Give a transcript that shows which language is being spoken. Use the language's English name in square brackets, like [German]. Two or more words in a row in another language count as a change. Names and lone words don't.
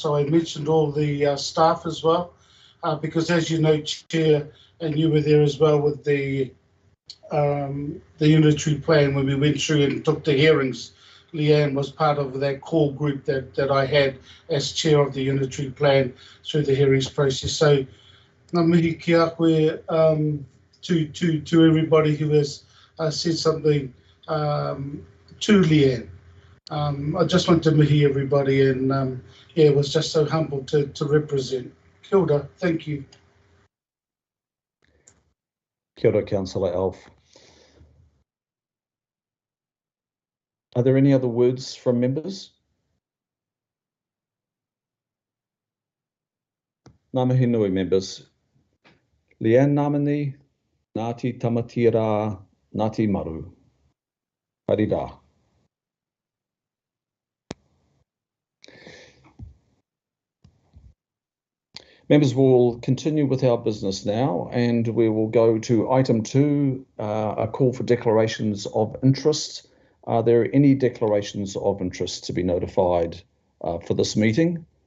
[English] So I mentioned all the staff as well, because as you know, Chair, and you were there as well with the unitary plan when we went through and took the hearings. Leanne was part of that core group that I had as chair of the unitary plan through the hearings process. So [Māori] ngā mihi ki a koe [English] to everybody who has said something to Leanne. I just want to mihi everybody, and yeah, was just so humbled to represent. [Māori] Kia ora, [English] thank you. [Māori] Kia ora, [English] Councillor Alf. Are there any other words from members? [Māori] Ngā mihi nui, members. Leanne Namani, Ngāti Tamatira, Ngāti Maru. Harira. [English] Members, will continue with our business now, and we will go to item 2, a call for declarations of interest. Are there any declarations of interest to be notified for this meeting?